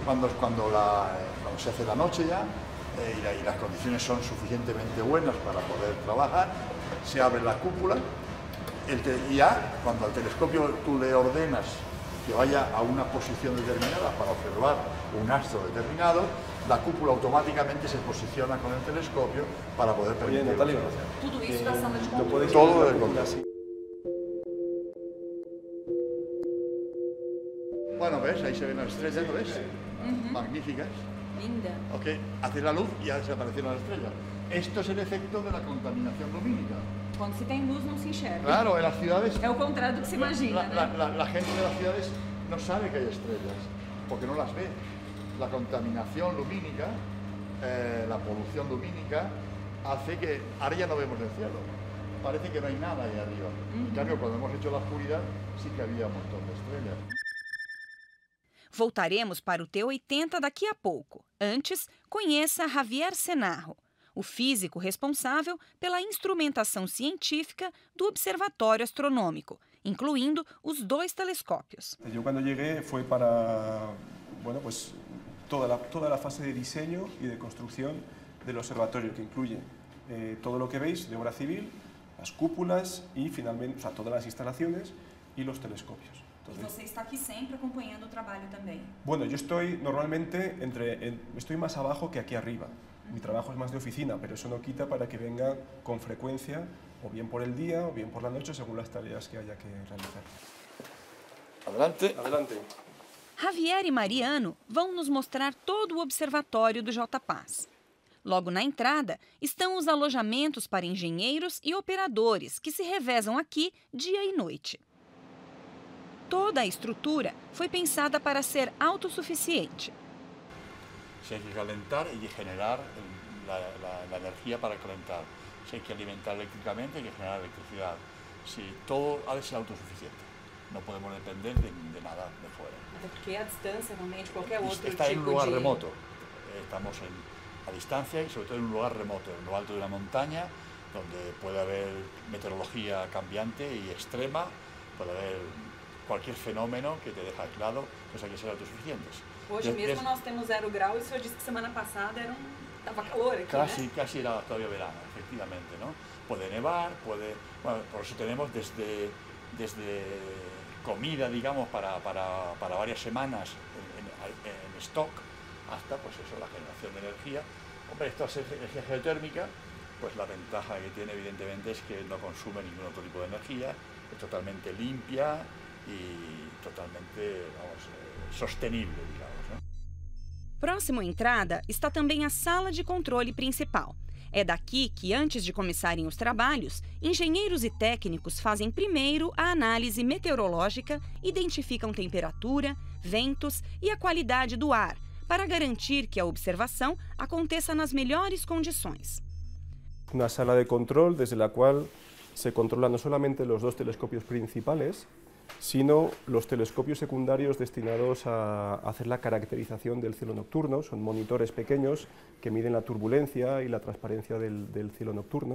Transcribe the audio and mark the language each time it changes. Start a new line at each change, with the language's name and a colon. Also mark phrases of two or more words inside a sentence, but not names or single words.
Spanish: Cuando se hace la noche ya y las condiciones son suficientemente buenas para poder trabajar, se abre la cúpula y ya cuando al telescopio tú le ordenas que vaya a una posición determinada para observar un astro determinado, la cúpula automáticamente se posiciona con el telescopio para poder permitir.
Portuguese: Tudo isso da sala de controle.
Spanish: Todo el control. Bueno, ¿ves? Ahí se ven las estrellas, ¿no ves? Magníficas.
Portuguese: Linda.
Spanish: Ok, hace la luz y ya desaparecieron las estrellas. Esto es el efecto de la contaminación lumínica.
Portuguese: Quando se tem luz, não se enxerga.
Spanish: Claro, en las ciudades...
Portuguese: É o contrário do que se imagina, né?
Spanish: La gente de las ciudades no sabe que hay estrellas, porque no las ve. La contaminación lumínica, la polución lumínica, hace que ahora ya no vemos el cielo. Parece que no hay nada ahí arriba. En cambio, cuando hemos hecho la oscuridad, sí que había un montón de estrellas.
Portuguese: Voltaremos para o T80 daqui a pouco. Antes, conheça Javier Senarro, o físico responsável pela instrumentação científica do Observatório Astronômico, incluindo os 2 telescópios.
Spanish: Yo cuando llegué fue para, bueno, pues toda la fase de diseño y de construcción del observatorio, que incluye todo lo que veis de obra civil, las cúpulas y finalmente, o sea, todas las instalaciones y los telescopios.
Portuguese: E você está aqui sempre acompanhando o trabalho também?
Spanish: Bueno, yo estoy normalmente estoy más abajo que aquí arriba. Mi trabajo es más de oficina, pero eso no quita para que venga con frecuencia, o bien por el día o bien por la noche, según las tareas que haya que realizar. Adelante. Adelante.
Portuguese: Javier e Mariano vão nos mostrar todo o observatório do JPAS. Logo na entrada estão os alojamentos para engenheiros e operadores que se revezam aqui dia e noite. Toda a estrutura foi pensada para ser autossuficiente.
Spanish: Si hay que calentar, hay que generar la energía para calentar. Si hay que alimentar eléctricamente, hay que generar electricidad. Si todo ha de ser autosuficiente. No podemos depender de nada de fuera.
Portuguese: Até porque a distância, realmente, qualquer outro tipo de...
Spanish: Está en un lugar remoto. Estamos a distancia y sobre todo en un lugar remoto, en lo alto de una montaña, donde puede haber meteorología cambiante y extrema, puede haber cualquier fenómeno que te deja aislado, pues hay que ser autosuficientes.
Portuguese: Hoje mesmo nós temos 0 grau e o senhor disse que semana passada estava calor aqui,
Spanish: Casi era todavía verano, efectivamente, ¿no? Puede nevar, bueno, por eso tenemos desde comida, digamos, para varias semanas en stock, hasta, pues eso, la generación de energía. Hombre, esto es energía geotérmica, pues la ventaja que tiene, evidentemente, es que no consume ningún otro tipo de energía, es totalmente limpia y totalmente, sostenible, digamos, ¿no?
Portuguese: Próximo à entrada está também a sala de controle principal. É daqui que, antes de começarem os trabalhos, engenheiros e técnicos fazem primeiro a análise meteorológica, identificam temperatura, ventos e a qualidade do ar, para garantir que a observação aconteça nas melhores condições.
Spanish: Una sala de control desde la cual se controlan no solamente los 2 telescopios principales, sino los telescopios secundarios destinados a hacer la caracterización del cielo nocturno. Son monitores pequeños que miden la turbulencia y la transparencia del cielo nocturno.